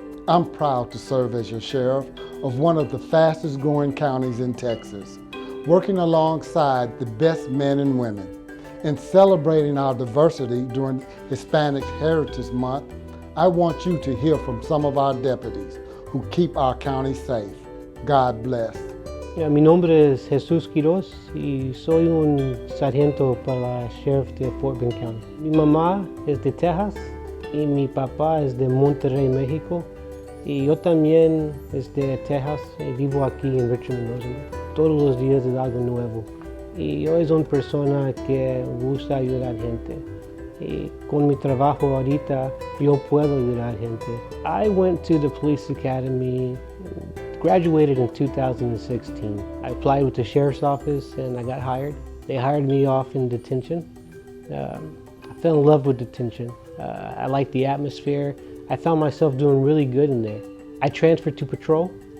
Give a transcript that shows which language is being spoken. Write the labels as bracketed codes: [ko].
[en] I'm proud to serve as your sheriff of one of the fastest growing counties in Texas, working alongside the best men and women. In celebrating our diversity during Hispanic Heritage Month, I want you to hear from some of our deputies who keep our county safe. God bless. [es] Mi nombre es Jesús Quiroz y soy un sargento para la Sheriff de Fort Bend County. Mi mamá es de Texas y mi papá es de Monterrey, México. Y yo también es de Texas y vivo aquí en Richmond, Missouri. Todos los días es algo nuevo. Y yo soy una persona que gusta ayudar a gente. Y con mi trabajo ahorita yo puedo ayudar a gente. [en] I went to the police academy, graduated in 2016. I applied with the sheriff's office and I got hired. They hired me off in detention. I fell in love with detention. I liked the atmosphere. I found myself doing really good in there. I transferred to patrol.